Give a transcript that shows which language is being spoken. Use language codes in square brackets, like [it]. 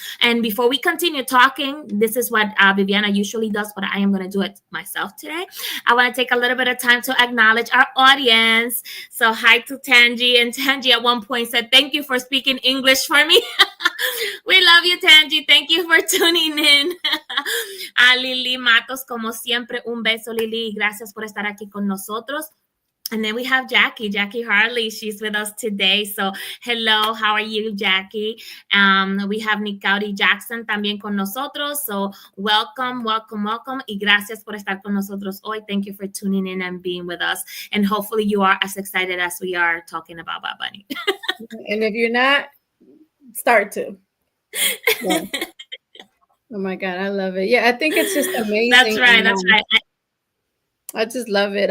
[en] And before we continue talking, this is what Viviana usually does, but I am going to do it myself today. I want to take a little bit of time to acknowledge our audience. So hi to Tangi, and Tangi at one point said, thank you for speaking English for me. We love you, Tangi. Thank you for tuning in. [es] A Lili Matos, como siempre, un beso, Lili. Gracias por estar aquí con nosotros. [en] And then we have Jackie Harley. She's with us today. So, hello, how are you, Jackie? We have [es] Nicaudy Jackson también con nosotros. [en] So, welcome. [es] Y gracias por estar con nosotros hoy. [en] Thank you for tuning in and being with us. And hopefully you are as excited as we are talking about Bad Bunny. And if you're not, start to. Yeah. Oh my God, I love it. Yeah, I think it's just amazing. That's right. I just love it.